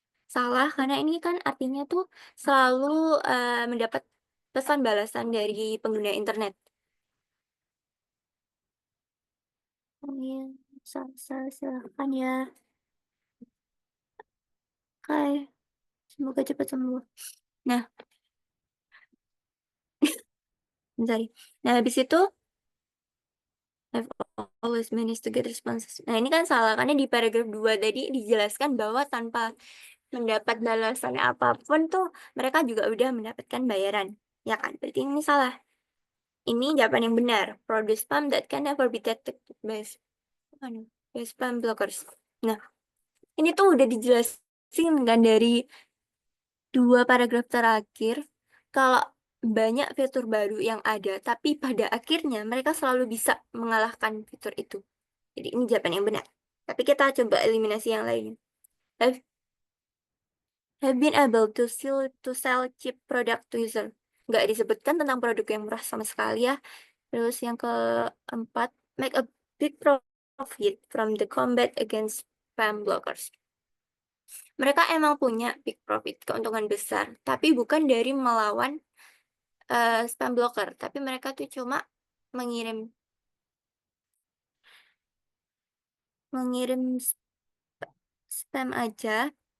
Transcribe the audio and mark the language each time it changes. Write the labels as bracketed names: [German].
[Indonesian] Salah, karena ini kan artinya tuh selalu mendapat pesan balasan dari pengguna internet. Oh iya, silahkan ya. Oke, semoga cepat sembuh. Nah, bentar. Nah, habis itu [English] I've always managed to get responses. [Indonesian] Nah, ini kan salah, karena di paragraf 2 tadi dijelaskan bahwa tanpa mendapat balasan apapun tuh mereka juga udah mendapatkan bayaran. Ya kan? Berarti ini salah. Ini jawaban yang benar. [English] Produce spam that can never be detected by spam blockers. [Indonesian] Nah, ini tuh udah dijelasin kan dari 2 paragraf terakhir kalau banyak fitur baru yang ada, tapi pada akhirnya mereka selalu bisa mengalahkan fitur itu. Jadi ini jawaban yang benar. Tapi kita coba eliminasi yang lain. [English] Have been able to sell cheap product to user. [Indonesian] Nggak disebutkan tentang produk yang murah sama sekali ya. Terus yang keempat, [English] make a big profit from the combat against spam blockers. [Indonesian] Mereka emang punya big profit, keuntungan besar, tapi bukan dari melawan spam blocker, tapi mereka tuh cuma mengirim spam aja.